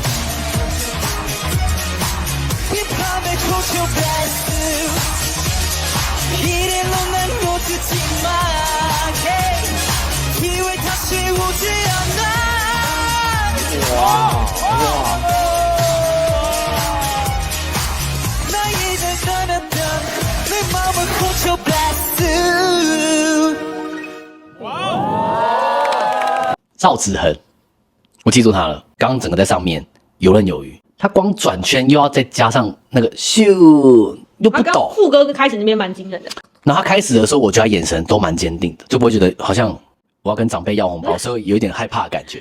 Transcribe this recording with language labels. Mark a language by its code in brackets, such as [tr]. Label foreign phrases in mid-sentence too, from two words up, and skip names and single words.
[ko] 이 밤에 훔쳐 blast 이래로 난 놓치지 마 기회 다시 오지 않아 나 이제 떠났던 내 마음을 훔쳐 blast [zh] 赵子恒，我记住他了。刚刚整个在上面游刃有余，他光转圈又要再加上那个咻，又不他刚抖。副歌开始那边蛮惊人的，然后他开始的时候，我觉得他眼神都蛮坚定的，就不会觉得好像我要跟长辈要红包，所以有一点害怕的感觉。